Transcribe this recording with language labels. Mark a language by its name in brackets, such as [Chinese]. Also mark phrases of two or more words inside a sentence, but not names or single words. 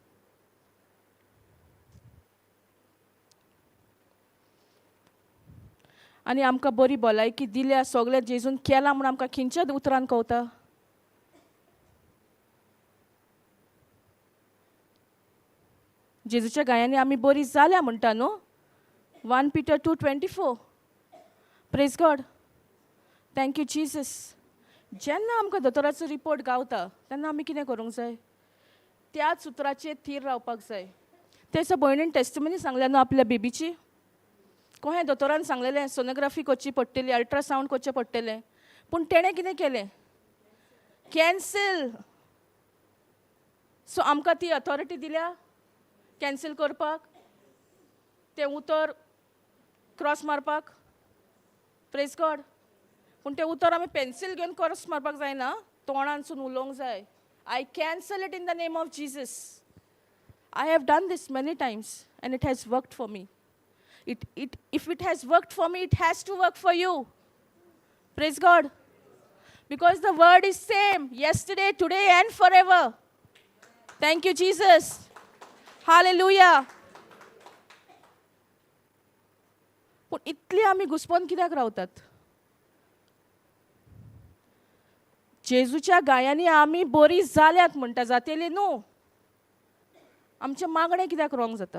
[Konkani] आनी आमकां बरी भलायकी दिल्या, सगळें जेजून केलां म्हूण आमकां खंयच्याच उतरान कळटा? जेजूच्या गायांनी आमी बरी जाल्या म्हणटा, न्हू? [English] 1 Peter 2:24. praise God. thank you Jesus. [Konkani] जेन्ना आमकां दोतोराचो रिपोर्ट गावता तेन्ना आमी कितें करूंक जाय? त्याच उतराचेर थीर रावपाक जाय. तेच्या भयणीन टेस्टिमनी सांगल्या न्हू आपल्या बेबीची. कोहें दोतोरान सांगलेलें सोनोग्राफी करची पडटली, अल्ट्रासावंड करचें पडटलें. पूण तेणें कितें केलें? कॅन्सील. सो आमकां ती अथॉरिटी दिल्या कॅन्सील करपाक, तें उतर क्रॉस मारपाक. [English] praise God. [Konkani] पूण तें उतर आमी पेन्सील घेवन क्रॉस मारपाक जायना, तोंडानसून उलोवंक जाय. [English] I cancel it in the name of Jesus. I have done this many times and it has worked for me. If it has worked for me, it has to work for you. Praise God. Because the word is same yesterday, today and forever. Thank you, Jesus. Hallelujah. [Konkani] पूण इतली आमी घुस्पोन कित्याक रावतात? जेजूच्या गायांनी आमी बरी जाल्यात म्हणटा, जातेली न्हू. आमचें मागणें कित्याक रॉंग जाता?